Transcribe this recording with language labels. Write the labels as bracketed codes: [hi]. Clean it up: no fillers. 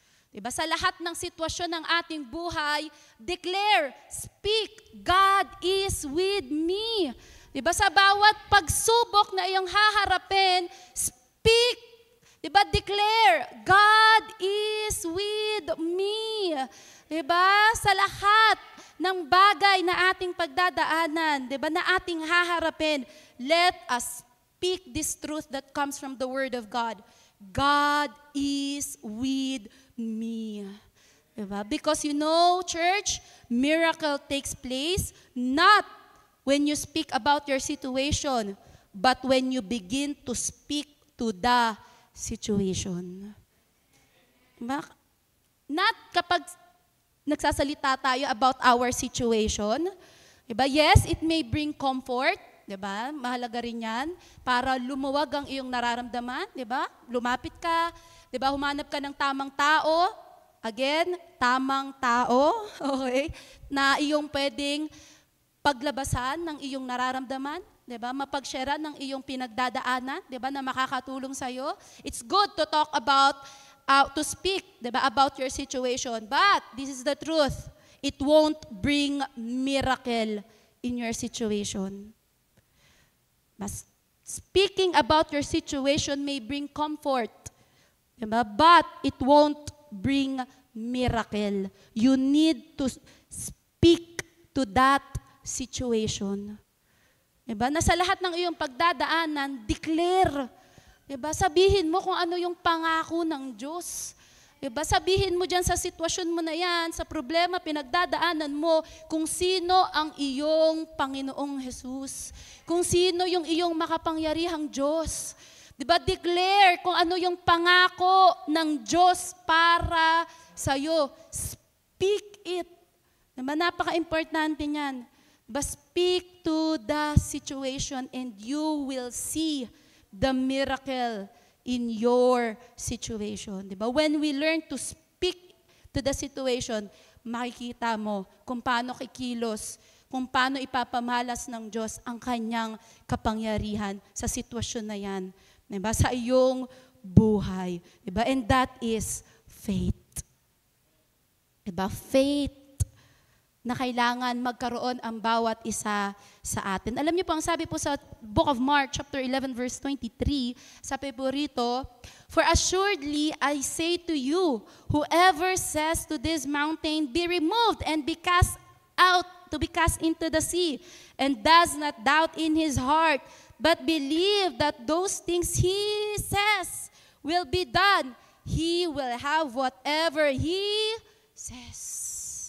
[tl] Diba? Sa lahat ng sitwasyon ng ating buhay, [en] declare, speak, God is with me. [tl] Diba? Sa bawat pagsubok na iyong haharapin, speak, diba? [en] Declare, God is with me. Diba? [tl] Sa lahat ng bagay na ating pagdadaanan, diba? Na ating haharapin, [en] let us speak this truth that comes from the Word of God. God is with me. Diba? Because you know, church, miracle takes place not when you speak about your situation, but when you begin to speak to the situation. Diba? [tl] Not kapag nagsasalita tayo [en] about our situation. [tl] Diba? [en] Yes, it may bring comfort. [tl] Diba? Mahalaga rin yan para lumuwag ang iyong nararamdaman. Diba? Lumapit ka. Diba? Humanap ka ng tamang tao. Again, tamang tao. Okay? Na iyong pwedeng paglabasan ng iyong nararamdaman. Diba? Mapag-share ng iyong pinagdadaanan. Diba? Na makakatulong sa'yo. [en] It's good to talk about, to speak, diba? About your situation. But, this is the truth. It won't bring miracle in your situation. Mas speaking about your situation may bring comfort, diba? But it won't bring miracle. You need to speak to that situation. [tl] Diba? Na sa lahat ng iyong pagdadaanan, declare. Diba? Sabihin mo kung ano yung pangako ng Diyos. Diba? Sabihin mo dyan sa sitwasyon mo na yan, sa problema, pinagdadaanan mo, kung sino ang iyong Panginoong Jesus. Kung sino yung iyong makapangyarihang Diyos. Diba? Declare kung ano yung pangako ng Diyos para sa'yo. [en] Speak it. [tl] Diba? Napaka-importante niyan. Diba? [en] Speak to the situation and you will see the miracle in your situation. [tl] Diba? [en] When we learn to speak to the situation, [tl] makikita mo kung paano kikilos, kung paano ipapamalas ng Diyos ang kanyang kapangyarihan sa sitwasyon na yan. Diba? Sa iyong buhay. Diba? [en] And that is faith. [tl] Diba? Faith na kailangan magkaroon ang bawat isa sa atin. Alam niyo po, ang sabi po sa [en] Book of Mark, chapter 11, verse 23, [tl] sabi po rito, [en] "For assuredly I say to you, whoever says to this mountain, be removed and be cast out, to be cast into the sea, and does not doubt in his heart, but believe that those things he says will be done, he will have whatever he says."